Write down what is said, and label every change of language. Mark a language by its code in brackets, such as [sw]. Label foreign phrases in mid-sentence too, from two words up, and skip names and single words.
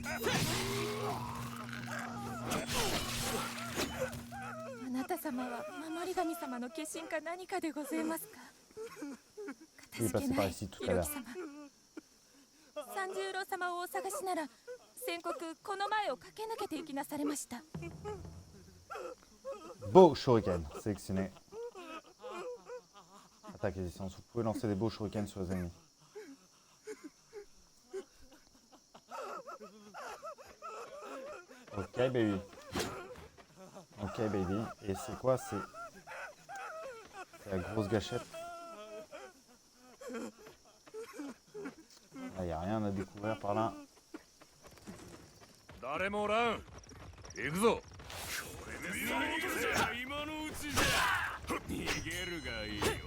[ja] あなた様は守り神様の化身か何かでございますか。かたじけない、ひろき様。三十郎様をお探しなら宣告この前を駆け抜けていきなされました。 [fr] Beau shuriken, sélectionné. Attaque et distance, vous pouvez lancer des beaux shurikens sur les ennemis. [en] Ok baby. Ok baby. [fr] Et c'est quoi? C'est la grosse gâchette. Il n'y a rien à découvrir par là. [ja] 誰もおらん。行くぞ。今のうちじゃ逃げるがいいよ。